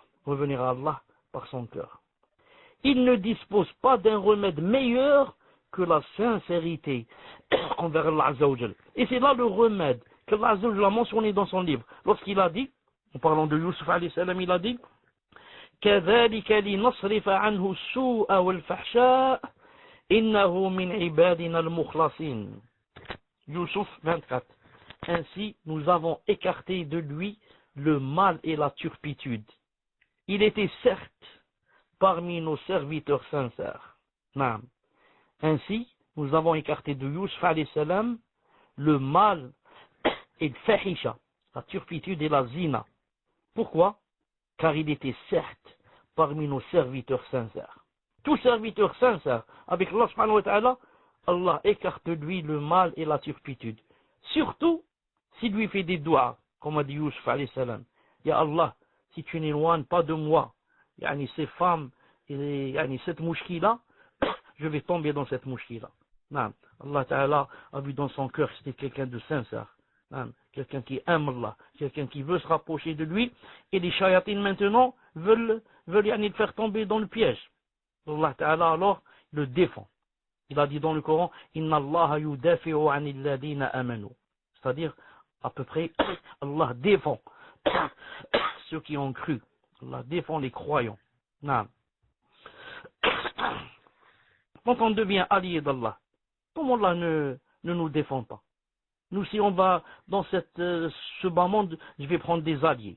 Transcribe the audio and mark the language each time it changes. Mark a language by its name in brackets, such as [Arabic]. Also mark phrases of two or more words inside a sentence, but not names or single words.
[French] Revenir à Allah par son cœur. Il ne dispose pas d'un remède meilleur que la sincérité envers Allah [Arabic] عز وجل. [French] Et c'est là le remède qu'Allah [Arabic] عز وجل [French] a mentionné dans son livre. Lorsqu'il a dit, en parlant de Youssouf [Arabic] عليه السلام, [French] il a dit [Arabic] كذلك لنصرف عنه السوء والفحشاء إنه من عبادنا المخلصين. [French] Youssouf 24. Ainsi, nous avons écarté de lui le mal et la turpitude. Il était certes parmi nos serviteurs sincères. Naam. Ainsi, nous avons écarté de Youssouf [Arabic] عليه السلام [French] le mal et le fahisha, la turpitude et la zina. Pourquoi? Car il était certes parmi nos serviteurs sincères. Tout serviteur sincère avec Allah [Arabic] سبحانه وتعالى, [French] Allah écarte de lui le mal et la turpitude. Surtout s'il lui fait des doigts, comme a dit Youssouf [Arabic] عليه السلام. يا الله, [French] si tu n'éloignes pas de moi, yani ces femmes, yani cette mouchki-là, je vais tomber dans cette mouchki-là. [Arabic] الله تعالى [French] a vu dans son cœur que c'était quelqu'un de sincère. Quelqu'un qui aime Allah, quelqu'un qui veut se rapprocher de lui, et les shayatines maintenant veulent le faire tomber dans le piège. [Arabic] الله تعالى [French] alors le défend. Il a dit dans le Coran, [Arabic] إن الله يدافع عن الذين آمنوا. [French] C'est-à-dire, à peu près, Allah défend ceux qui ont cru. Allah défend les croyants. Quand on devient allié d'Allah, comment Allah ne nous défend pas? Nous, si on va dans ce bas monde, je vais prendre des alliés.